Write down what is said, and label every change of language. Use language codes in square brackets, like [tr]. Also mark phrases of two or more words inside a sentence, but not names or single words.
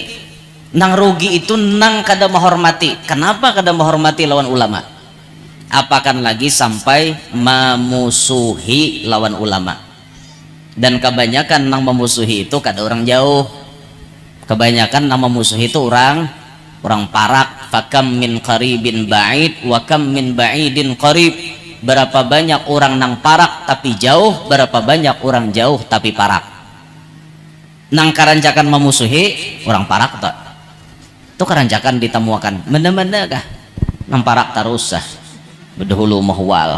[bjn] Nang rugi itu nang kada menghormati. Kenapa kada menghormati lawan ulama? Apakan lagi sampai memusuhi lawan ulama. Dan kebanyakan nang memusuhi itu kada orang jauh, kebanyakan nang memusuhi itu orang parak. [ar] فكم من قريب بعيد وكم من بعيد قريب. [bjn] Berapa banyak orang nang parak tapi jauh, berapa banyak orang jauh tapi parak. Nang karancakan memusuhi orang parak tak? Itu karancakan ditemukan mana-mana kah? Nang parak terus sah berdahulu mahwal.